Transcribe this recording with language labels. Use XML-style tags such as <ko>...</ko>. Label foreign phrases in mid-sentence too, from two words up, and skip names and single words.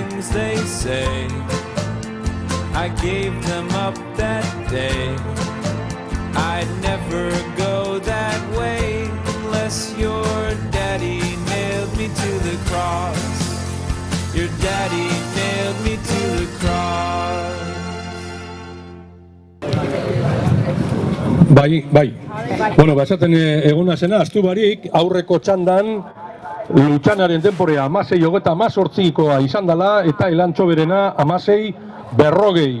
<en>they say. I gave them up that day. I'd never go that way unless your daddy nailed me to the cross. Your daddy nailed me to the cross.</en> <eu>Bai. Bueno, esaten eguna zena, astu barik, aurreko txandan, Lutxanaren denporea 16-18koa izan dela, eta elantxo berena 16-40.</eu>